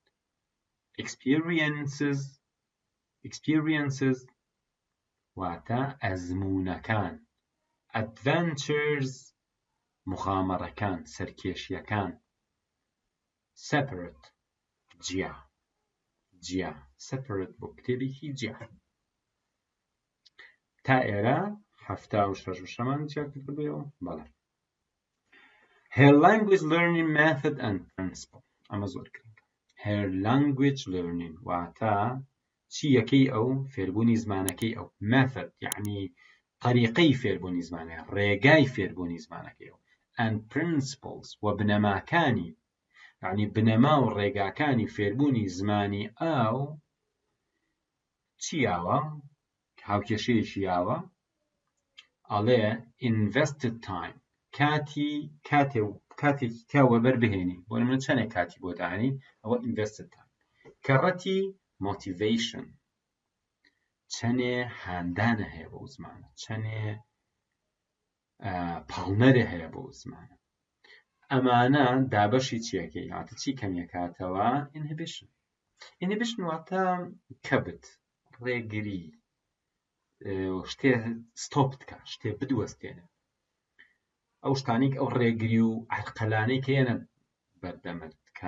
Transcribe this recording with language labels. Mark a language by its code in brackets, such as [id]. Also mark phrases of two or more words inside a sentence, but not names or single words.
[ckb] experiences واتە ئەزمونەکان adventures مخامەڕەکان سەرکێشیەکان separate جیا separate بۆ کتێبێکی جیا تا ئێرە 76مان جیا کردبێەوە بەڵێ [en] her language learning method and principle [ckb] ئەمە زۆر گرنگە [en] her language learning [ckb] واتە چی یەکەی ئەو فێربوونی زمانەکەی ئەو method یعنی طریقەی فێربوونی زمانەکە ڕێگای فێربوونی زمانەکەی ئەو [en] and principles [ckb] و بنەماکانی یعنی بنەما و ڕێگاکانی فێربوونی زمانی ئەو چیاوە هاوکێشەیەکی یاوە ئەڵێ [en] invested time [ckb] کاتێکی تاوە بەربهێنی بۆ من چەندێک کاتی بۆ دانی ئەوە [en] invested time [ckb] کەڕەتی motivation چەندێ هاندانە هەیە بۆ زمانە چەندێ پاڵنەرە هەیە بۆ زمانە ئەمانە دابەشی چیەکەی هاتە چی کەمیەکاتەوە inhibition واتە کەبت ڕێگری شتێ ستۆپ بکە شتێ بدوەستێنە ئەو شتانێک ئەو ڕێگری و عەرقەلانەی کێنە بەردەمت کە